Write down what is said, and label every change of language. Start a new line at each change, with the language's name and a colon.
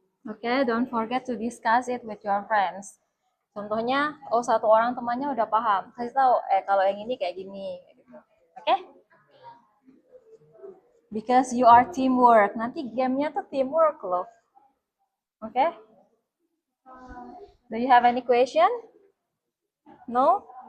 English: Okay, don't forget to discuss it with your friends.
Indonesian: Contohnya, oh satu orang temannya udah paham, kasih tahu, kalau yang ini kayak gini. Oke?
English: Because you are teamwork.
Indonesian: Nanti gamenya tuh teamwork loh. Oke?
English: Do you have any question? No?